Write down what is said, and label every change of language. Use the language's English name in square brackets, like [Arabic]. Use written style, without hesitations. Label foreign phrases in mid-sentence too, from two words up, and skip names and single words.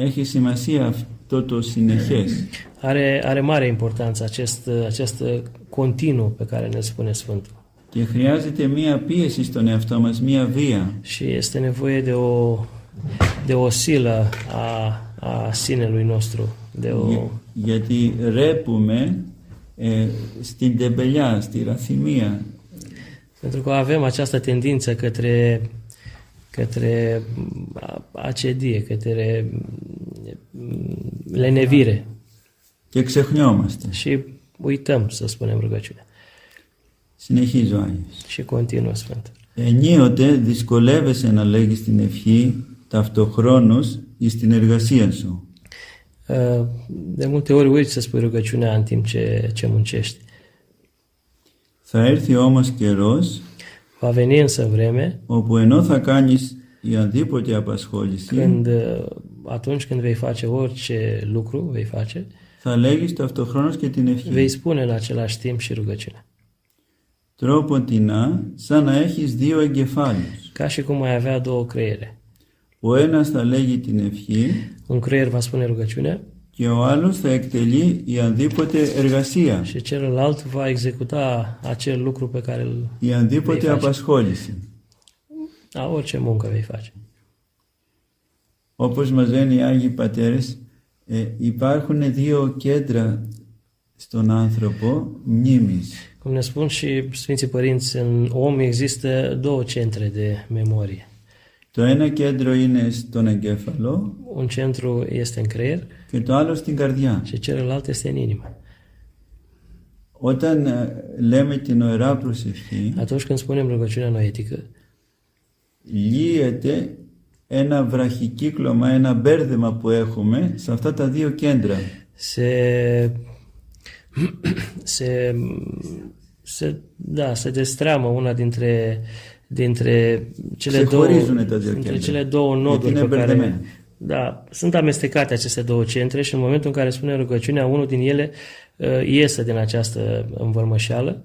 [Greek] έχει σημασία αυτό το συνεχές. [Romanian] Are mare importanță acest continuu pe care ne spune Sfântul. [Greek] Και χρειάζεται μία πίεση στον εαυτό μας, μία βία. [Romanian] Și este nevoie de o silă a sinelui nostru. [Greek] Γιατί ρέπουμε στην τεμπελιά, στη ραθυμία. [Romanian] Pentru că avem această tendință către acedie, către lenevire. [Greek] Και ξεχνιόμαστε. [Romanian] Și uităm să spunem rugăciunea. [Greek] Συνεχίζω, Άγιος. [Romanian] Și continuă Sfântul. [Greek] Ενίοτε δυσκολεύεσαι να λέγεις την ευχή ταυτοχρόνως εις την εργασία σου. [Romanian] De multe ori uiți să spui rugăciunea în timp ce muncești. [Greek] Θα έρθει όμως καιρός [Romanian] Va veni însă vreme [Greek] όπου ενώ θα κάνεις η αντίποτε απασχόληση [Romanian] atunci când vei face orice lucru, vei face, [Greek] θα λέγεις ταυτοχρόνως και την [Romanian] vei [Greek] ευχή. [Romanian] spune în același timp și rugăciunea. [Greek] Τρόποντινά σαν να έχεις δύο εγκεφάλους. [Romanian] Ca și cum ai avea două creiere. [Greek] Ο ένας θα λέγει την ευχή [Romanian] Un creier va spune rugăciunea [Greek] και ο άλλος θα εκτελεί η αντίποτε εργασία, [Romanian] și celălalt va executa acel lucru pe care [Greek] η αντίποτε [Romanian] vei face. [Greek] απασχόληση. [Romanian] La orice muncă vei face. [Greek] Όπως μας λένε οι Άγιοι Πατέρες, υπάρχουν δύο κέντρα στον άνθρωπο μνήμης. [Romanian] Cum ne spun și Sfinții Părinți, în om există două centre de memorie. [Greek] Το ένα κέντρο είναι στον εγκέφαλο [Romanian] Un centru este în creier [Greek] και το άλλο στην καρδιά. [Romanian] și celălalt este în inimă. [Greek] Όταν λέμε την Ωερά Προσευχή, [Romanian] Atunci când spunem rugăciunea noetică, [Greek] λύεται ένα βραχικύκλωμα, ένα μπέρδεμα που έχουμε σε αυτά τα δύο κέντρα. [Romanian] se destramă una dintre cele două noduri pe care sunt amestecate aceste două centre și în momentul în care spunem rugăciunea, unul din ele iese din această învărmășeală